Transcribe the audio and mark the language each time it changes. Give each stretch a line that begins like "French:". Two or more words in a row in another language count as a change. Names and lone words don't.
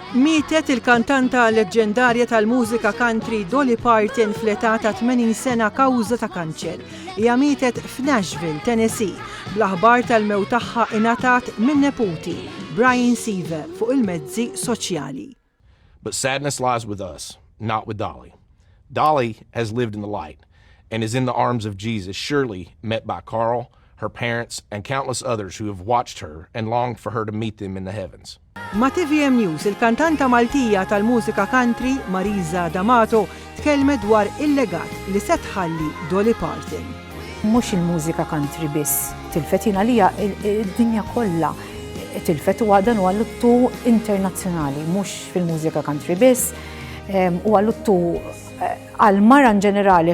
Maltese: Mietet il-kantanta leġġendarja tal-mużika country Dolly Parton fl-età ta' 80 sena kawża ta' kanċer. Hija mietet f'Nashville, Tennessee, bl-aħbar tal-mewt tagħha ingħatat minn neputi Brian Seaver fuq il-mezzi soċjali.
English: But sadness lies with us, not with Dolly. Dolly has lived in the light and is in the arms of Jesus, surely met by Carl, her parents, and countless others who have watched her and longed for her to meet them in the heavens.
Maltese: Ma' TVM News, il-kantanta Maltija tal-mużika country Marisa D'Amato tkellmet dwar il-legat li se tħalli Dolly Parton. Mhux il-mużika country biss, tilfet jiena lija id-dinja kollha tilfet huwa dan huwa luttu internazzjonali, mhux fil-mużika country biss, huwa luttu għal-mara ġenerali.